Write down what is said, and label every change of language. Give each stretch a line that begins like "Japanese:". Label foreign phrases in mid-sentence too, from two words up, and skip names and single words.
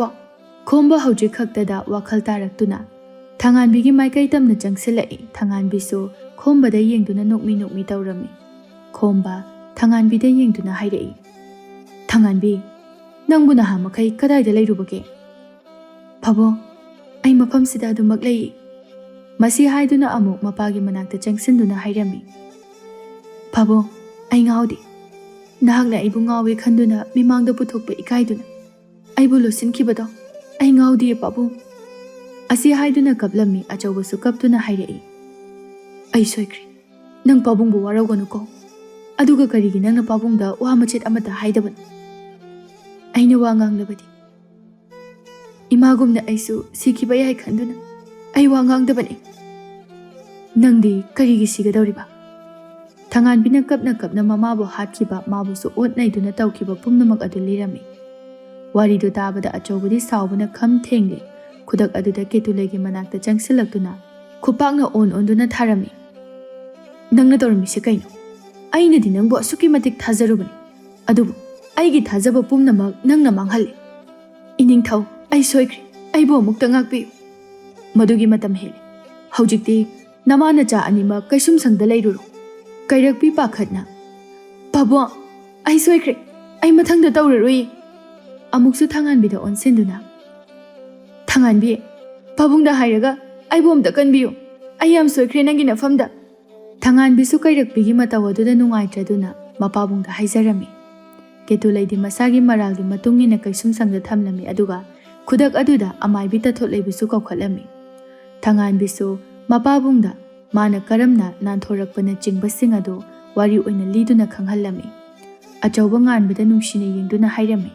Manipuri: ꯈꯣꯝꯕ ꯍꯧꯖꯤꯛ ꯈꯛꯇꯗ ꯋꯥꯈꯜ ꯇꯥꯔꯛꯇꯨꯅ ꯊꯥꯡꯉꯥꯟꯕꯤꯒꯤ ꯃꯥꯏꯀꯩ ꯇꯝꯅ ꯆꯪꯁꯤꯜꯂꯛꯏ ꯊꯥꯡꯉꯥꯟꯕꯤꯁꯨ ꯈꯣꯝꯕꯗ ꯌꯦꯡꯗꯨꯅ ꯅꯣꯛꯃꯤ ꯇꯧꯔꯝꯃꯤ ꯈꯣꯝꯕ ꯊꯥꯡꯉꯥꯟꯕꯤꯗ ꯌꯦꯡꯗꯨꯅ ꯍꯥꯏꯔꯛꯏ ꯊꯥꯡꯉꯥꯟꯕꯤ ꯅꯪꯕꯨ ꯅꯍꯥ ꯃꯈꯩ ꯀꯗꯥꯏꯗ ꯂꯩꯔꯨꯕꯒꯦ ꯄꯥꯕꯨꯡ ꯑꯩ ꯃꯐꯝꯁꯤꯗ ꯑꯗꯨꯃꯛ ꯂꯩ Masi haiduna amuk mapagi manakta changsinduna hairami. Pabong, ay ngaudi. Nahagna aibu ngawi khanduna mimangda puthokpa ikaiduna. Aibu losinkhibado. Ay ngaudi pabong. Asi haiduna kaplami achawbasu kaptuna hairai. Ay soikri. Nang pabong bu waraganu ko. Aduga karigi nang na pabongda wa machet amata haidaban. Ay na wa nganglabadi. Imagumna aisu sikhiba yai khanduna. Ay wa ngangdabani. Nangdi karigi sigadawriba. Thangan bina kapna mamabu hatkiba mabusu otnaiduna tawkiba pumnamak adu lirami. Waridu tabada achawbadi sawbana kham thengli. Kudak aduda Ketulegi manakta changsilaktuna. Kupakna onduna tharami. Nangna tawrami se kaino. Aina di nangbu asuki matik thazarubani. Adubu, aigi thazaba pumnamak nangna manghalli. Ining thau, ay soikri, ay bo mukta ngakpiyu. Madugi matam hele. Haujikti, namana cha anima kaisum sangda lairuru. Kairakpi pakhatna. Pabo, ay soikri, ay mathangda tawrarui. Amuksu thangan bida onsenduna. Thangan bi, pabungda hairaga, ay bomda kanbiyu. Ay yam soikri nangi nafamda. Thangan bisu kairakpigi matawaduda nungaitraduna mapabungda haizarami. Ketulegi masagi maralgi matungina kaisum sangda thamlami aduga kudak aduda amaibi tathotlebi bisu kaukhalami. Thangan bisu mapabungda mana karamna nanthorakpana chingbasing adu wari oina liduna khanghalami. Achawba nganbada nungsina yengduna hairami.